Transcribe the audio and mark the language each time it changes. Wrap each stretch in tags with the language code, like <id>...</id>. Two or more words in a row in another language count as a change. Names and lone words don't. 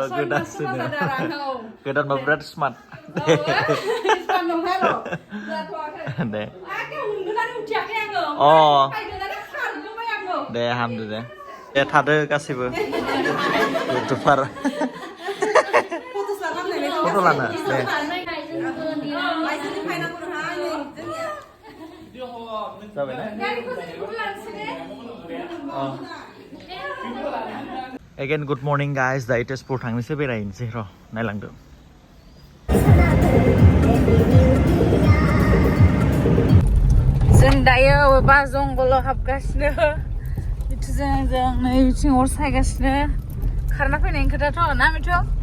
<brx>गोदानबा बिराद स्मार्ट दे दे हामदो दे थादो गासैबो इउटुबार फट' लानो दे</brx> <en>Again good morning guys</en> <brx>दायो तेजपुर थांनोसै बेरायनोसै र' नायलांदो जों दायो बबेबा जंगलाव हाबगासिनो मिथुजों जों नै बिथिं अर सायगासिनो खारना फैनायनि खोथाथ' ना मिथु</brx>